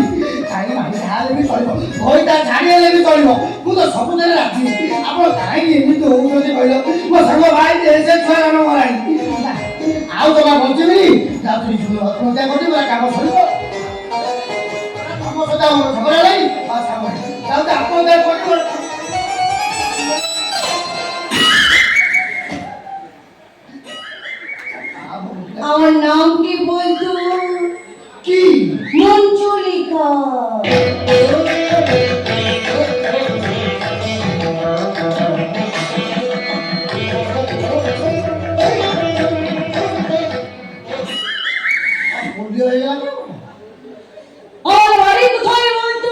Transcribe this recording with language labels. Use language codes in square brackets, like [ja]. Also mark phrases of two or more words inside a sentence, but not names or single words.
[or] କାହିଁକି ଭାଇ ହେଲେ ବି ଚଳିବ, ଘଇତା ଛାଡ଼ି ହେଲେ ବି ଚଳିବ, ମୁଁ ତ ସବୁଥିରେ ରାଜି। ଆପଣ କାହିଁକି ଏମିତି ହଉଛନ୍ତି କହିଲ? ମୋ ସାଙ୍ଗ ଭାଇ ସେ ଛୁଆ ଜନ୍ମ କଲାଣି, ଆଉ ଜମା ବଞ୍ଚିବିନି। ଯାଉଥିଲି ଆତ୍ମହତ୍ୟା କରିବି, କାମ ସରିବ। ତମ ସହିତ ଝଗଡ଼ା ନାହିଁ, ଯାଉଛି ଆତ୍ମହତ୍ୟା କରିବ। [bn] আমার নাম কি বলতো? কি? মঞ্জুলিকা। আমার বাড়ি কোথায় বলতো?